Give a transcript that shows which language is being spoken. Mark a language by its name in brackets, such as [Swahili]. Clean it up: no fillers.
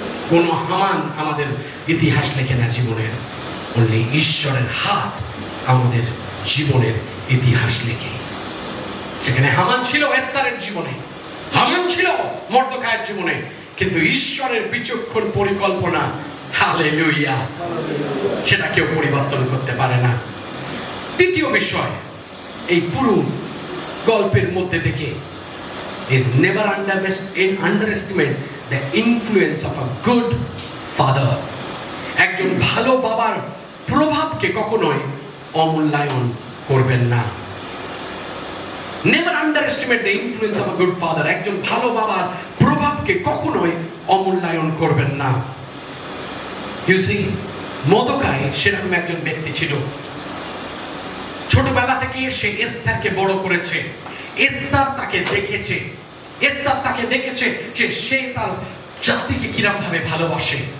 [Bangla] কোন হামান আমাদের ইতিহাস লেখে না জীবনের, অনলি ঈশ্বরের হাত আমাদের জীবনের ইতিহাস লেখে। সেখানে হামান ছিল এস্থারের জীবনে, হামান ছিল মর্দকায়ের জীবনে, কিন্তু ঈশ্বরের বিচক্ষণ পরিকল্পনা, হালেলুয়া, সেটা কেউ পরিবর্তন করতে পারে না। দ্বিতীয় বিষয়, এই পুরো গল্পের মধ্যে থেকে [English] is never underestimate the influence of a good father. [Bangla] একজন ভালো বাবার প্রভাবকে কখনোই অমূল্যায়ন করবেন না। [English] Never underestimate the influence of a good father. [Bangla] একজন ভালো বাবার প্রভাবকে কখনোই অমূল্যায়ন করবেন না। [English] You see, [Bangla] মর্দকাই সেরকম একজন ব্যক্তি ছিল। ছোটবেলা থেকে সে এস্থারকে বড় করেছে। এস্থার তাকে দেখেছে, এস্থার তাকে দেখেছে যে সে তার জাতিকে কিরকম ভাবে ভালোবাসে।